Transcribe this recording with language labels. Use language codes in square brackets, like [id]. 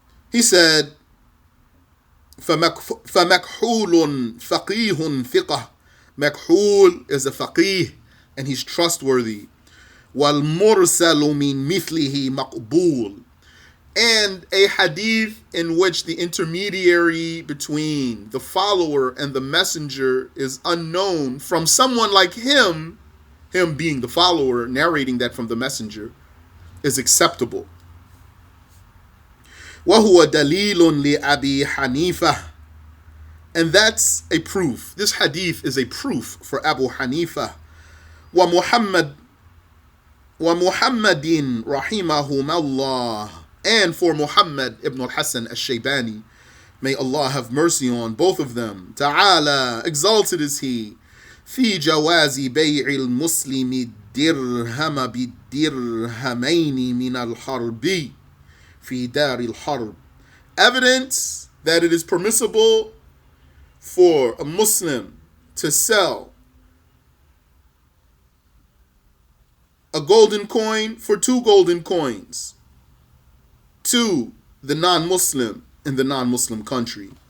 [en] He said, [ar] فَمَكْحُولٌ فَقِيهٌ ثِقَةٌ. [en] Makhul is a faqih, and he's trustworthy. [ar] وَالْمُرْسَلُ مِنْ مِثْلِهِ مَقْبُولٌ. [en] And a hadith in which the intermediary between the follower and the messenger is unknown from someone like him being the follower, narrating that from the messenger, is acceptable. [ar] وَهُوَ دَلِيلٌ لِأَبِي حَنِيفَةٍ. [en] And that's a proof. This hadith is a proof for Abu Hanifa. [ar] وَمُحَمَّدٍ رَحِمَهُمَ اللَّهِ. [en] and for Muhammad ibn al-Hasan al-Shaybani, may Allah have mercy on both of them. Ta'ala, exalted is He. [ar] في جواز بيع المسلم الدرهم بالدرهمين من الحرب في دار الحرب. [en] Evidence that it is permissible for a Muslim to sell a golden coin for 2 golden coins to the non-Muslim in the non-Muslim country.